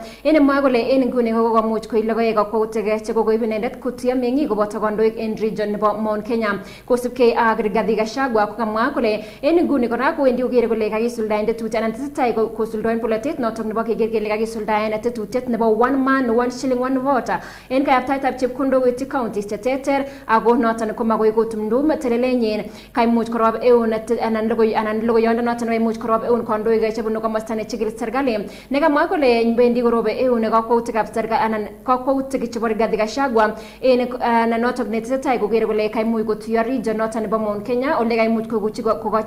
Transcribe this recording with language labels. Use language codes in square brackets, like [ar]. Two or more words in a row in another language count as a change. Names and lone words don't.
[kln] Mwa kole en nguni kokomuch koib logoek kakwautik chekokoib inendet kotuyo meng'ik koboto kondoik en region nebo Mount Kenya. Kosubkei ak Rigathi Gachagua kokamwa kole en nguni kora kowendi kokere kole kakisuldaen tetut anan tesetai kosuldaen polotet noton nebo keker kele kakisuldaen tetutiet nebo [en] one man one shilling one vote [kln] en kayaptaitab chepkondok koityi counties cheterter ako noton komagoi kotumdum telelenyin kaimuch korob eun anan logoyondo noton neimuch korob eun kondoik chebunu komosta nechigil serikali nekamwa kole bendi korobe eun kakwautikab serikali anan kakwautik chebo Rigathi Gachagua en noton netesetai kokere kole kaimuch kotuyo region noton nebo Mount Kenya ole kaimuch kokochi